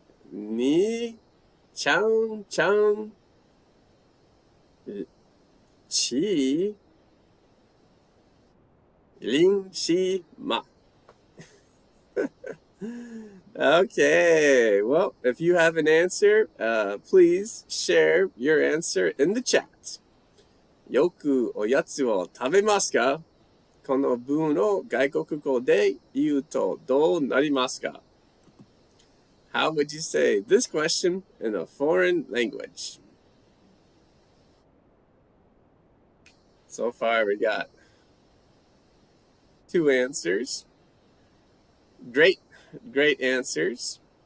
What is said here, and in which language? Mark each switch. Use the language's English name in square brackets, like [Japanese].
[Chinese] Ni chang chang chi ling shi ma. [English] Okay, well, if you have an answer, please share your answer in the chat. [Japanese] よくおやつを食べますか？この文を外国語で言うとどうなりますか？ [English] How would you say this question in a foreign language? So far, we got 2 answers. Great answers.